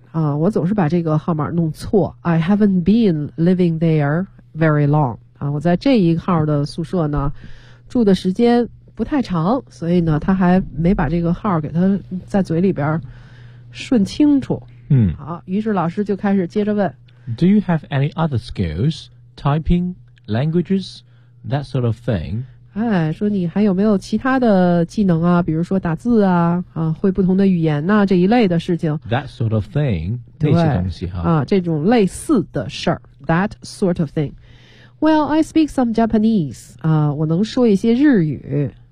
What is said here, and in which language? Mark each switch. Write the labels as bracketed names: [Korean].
[Chinese] 啊，我总是把这个号码弄错。 [English] I haven't been living there very long [Chinese] 啊，我在这一号的宿舍呢，住的时间。不太长，所以呢，他还没把这个号给他在嘴里边顺清楚。嗯，好，于是老师就开始接着问 [English] ：Do you have any other skills, typing, languages, that sort of thing？ [Chinese] 哎，说你还有没有其他的技能啊？比如说打字啊，啊，会不同的语言呐、啊，这一类的事情。 [English] That sort of thing， [Chinese] 那些东西哈。啊，这种类似的事儿 ， [English] that sort of thing。 Well, I speak some Japanese. [Chinese] 啊、我能说一些日语。